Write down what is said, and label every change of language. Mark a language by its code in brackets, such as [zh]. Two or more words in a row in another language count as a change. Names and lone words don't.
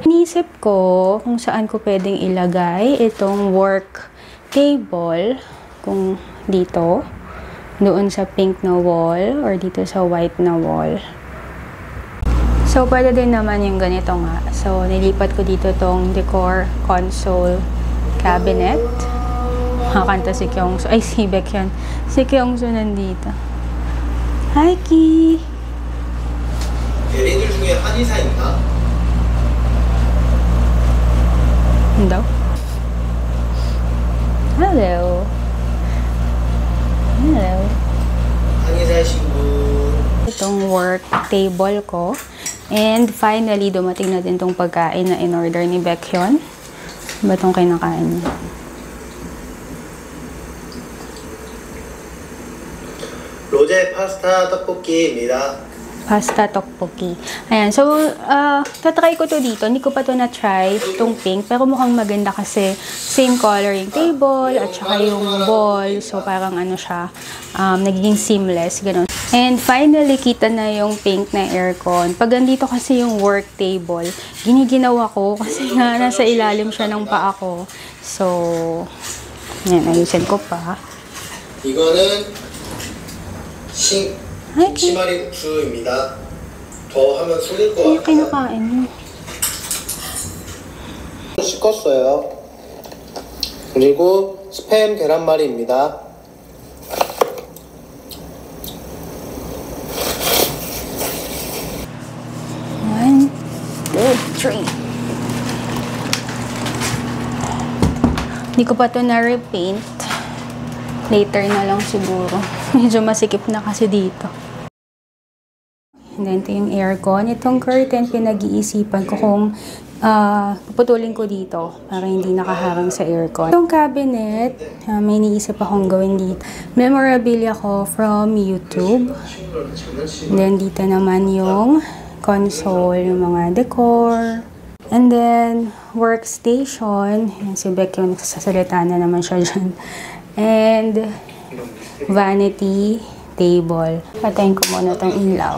[tl] Iniisip ko kung saan ko pwedeng ilagay itong [en] work table, [tl] kung dito, doon sa pink na wall, or dito sa white na wall. So, pwede din naman yung ganito nga. So, nilipat ko dito tong [en] decor console cabinet. [tl] Makakanta si Kyungso. Ay, si Baekhyun. Si Kyungso nandito. Hi, Ki! [ko] 애리들 중에 한의사 있나? Hello? Hello? Hello? 한의사신 분. [tl] Itong [en] work table [tl] ko. [en] And finally, [tl] dumating na din tong pagkain na in-order ni Baekhyun. Ba itong kinakain niya? [ko] 로제 파스타 떡볶이입니다. [tl] Pasta tteokbokki. Ayan. So, tatry ko to dito. Hindi ko pa to na-try, itong pink. Pero mukhang maganda kasi same color yung table at saka yung ball. So, parang ano siya, nagiging seamless. Ganun. [en] And finally, [tl] kita na yung pink na aircon. Pag andito kasi yung [en] work table, [tl] giniginawa ko kasi nga nasa ilalim siya ng paa ko. So, yan, ayusin ko pa. [ko] 이거는 김치말이 국수입니다. 더 하면 속일 것 [tl] Ano [ko] 같아요. [tl] kinakain mo? [ko] 씻었어요. 그리고 스팸 계란말이입니다. 1, 2, 3. [tl] Hindi ko pa to na-repaint. Later na lang siguro. Medyo masikip na kasi dito. [en] And then, [tl] ito yung aircon. Itong curtain, pinag-iisipan ko kung puputulin ko dito para hindi nakaharang sa aircon. Itong cabinet, may iniisip akong gawin dito. Memorabilia ko from YouTube. [en] And then, [tl] dito naman yung console, yung mga decor. [en] And then, workstation. [tl] Yan, si Baekhyun, nagsasalita na naman siya dyan. [en] And, vanity table. [tl] Patayin ko muna itong ilaw.